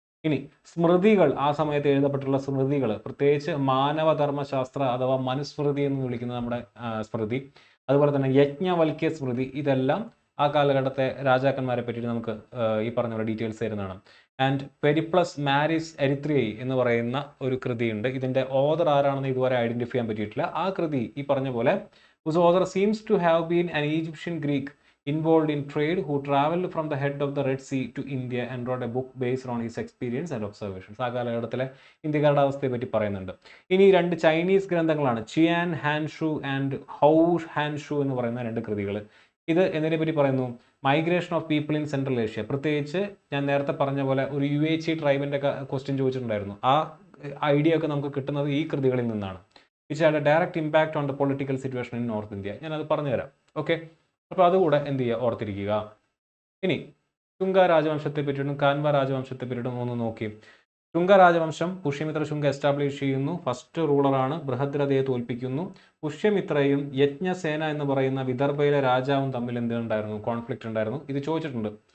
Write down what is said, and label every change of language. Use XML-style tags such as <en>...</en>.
<ml>ഇനി സ്മൃതികൾ, ആ സമയത്ത് എഴുതപ്പെട്ടുള്ള സ്മൃതികൾ, പ്രത്യേകിച്ച് മാനവധർമ്മശാസ്ത്ര അഥവാ മനുസ്മൃതി എന്ന് വിളിക്കുന്ന നമ്മുടെ സ്മൃതി, അതുപോലെ തന്നെ യജ്ഞവൽക്യ സ്മൃതി, ഇതെല്ലാം ആ കാലഘട്ടത്തെ രാജാക്കന്മാരെ പറ്റിയിട്ട് നമുക്ക് ഈ പറഞ്ഞ പോലെ ഡീറ്റെയിൽസ് തരുന്നതാണ്. ആൻഡ് പെരിപ്ലസ് മാരിസ് എരിത്രിയൈ എന്ന് പറയുന്ന ഒരു കൃതിയുണ്ട്. ഇതിന്റെ ഓതർ ആരാണെന്ന് ഇതുവരെ ഐഡന്റിഫൈ ചെയ്യാൻ പറ്റിയിട്ടില്ല. ആ കൃതി ഈ പറഞ്ഞ പോലെ</ml> <en>whose author seems to have been an Egyptian Greek involved in trade who traveled from the head of the Red Sea to India and wrote a book based on his experience and observations.</en> <ml>ആ കാലഘട്ടത്തിലെ ഇന്ത്യക്കാരുടെ അവസ്ഥയെ പറ്റി പറയുന്നുണ്ട്. ഇനി രണ്ട് Chinese ഗ്രന്ഥങ്ങളാണ്, Chiyaan ഹാൻഷു and how ഹാൻഷു എന്ന് പറയുന്ന രണ്ട് കൃതികൾ. ഇത് എന്നതിനെ പറ്റി പറയുന്നു,</ml> <en>Migration of people in central Asia.</en> <ml>പ്രത്യേകിച്ച് ഞാൻ നേരത്തെ പറഞ്ഞ പോലെ ഒരു UHE ട്രൈബിന്റെ ക്വസ്റ്റ്യൻ ചോദിച്ചിട്ടുണ്ടായിരുന്നു. ആ ഐഡിയ ഒക്കെ നമുക്ക് കിട്ടുന്നത് ഈ കൃതികളിൽ നിന്നാണ്.</ml> <en>which had a direct impact on the political situation in North India.</en> <ml>ഞാനത് പറഞ്ഞുതരാം. ഓക്കെ, അപ്പോൾ അതുകൂടെ എന്ത് ചെയ്യുക, ഓർത്തിരിക്കുക. ഇനി ശുംഗ രാജവംശത്തെ പറ്റിയിട്ടും കാൻവ രാജവംശത്തെ പറ്റിയിട്ടും ഒന്ന് നോക്കി. ശുംഗ രാജവംശം പുഷ്യമിത്ര ശുംഗ എസ്റ്റാബ്ലിഷ് ചെയ്യുന്നു. ഫസ്റ്റ് റൂളറാണ്, ബൃഹദ്രഥയെ തോൽപ്പിക്കുന്നു. പുഷ്യമിത്രയും യജ്ഞസേന എന്ന് പറയുന്ന വിദർഭയിലെ രാജാവും തമ്മിൽ എന്തുണ്ടായിരുന്നു, കോൺഫ്ലിക്റ്റ് ഉണ്ടായിരുന്നു. ഇത് ചോദിച്ചിട്ടുണ്ട്.</ml>